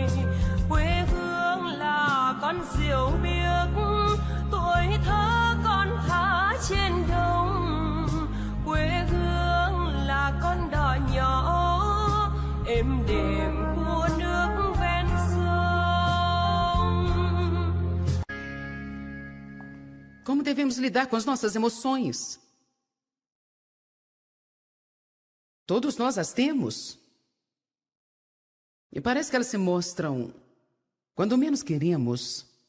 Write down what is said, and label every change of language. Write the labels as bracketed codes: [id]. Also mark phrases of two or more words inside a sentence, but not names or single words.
[vi] Quê hương là con diều biếc, tuổi thơ con thả trên đồng. Quê hương là con đò nhỏ êm đềm của nước ven sông. [pt] Como devemos lidar com as nossas emoções? Todos nós as temos. E parece que elas se mostram quando menos queremos.